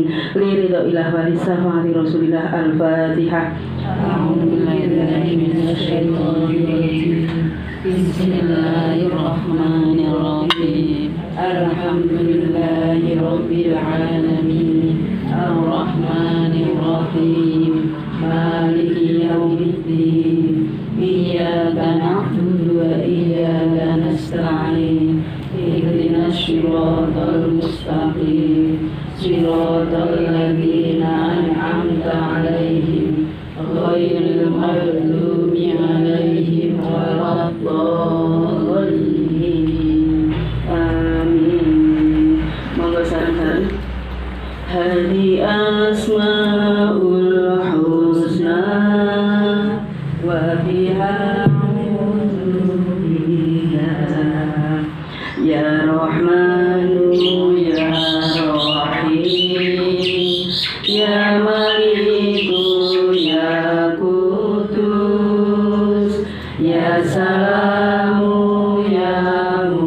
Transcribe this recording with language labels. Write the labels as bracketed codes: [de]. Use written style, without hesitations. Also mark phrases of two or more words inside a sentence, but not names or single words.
[ar] لرضى الله ولشفاعة رسول الله الفاتحة. Bismillahirrahmanirrahim. الحمد لله رب العالمين. الرحمن الرحيم مالك يوم الدين. إياك نعبد وإياك نستعين. اهدنا الصراط المستقيم. صراط الذين أنعمت عليهم غير المغضوب عليهم ولا الضالين. [jv] Amin. Monggo sareng-sareng. [ar] هذه الأسماء الحسنى وبها يا رحمن يا رحيم يا مالك يا قدوس يا سلام يا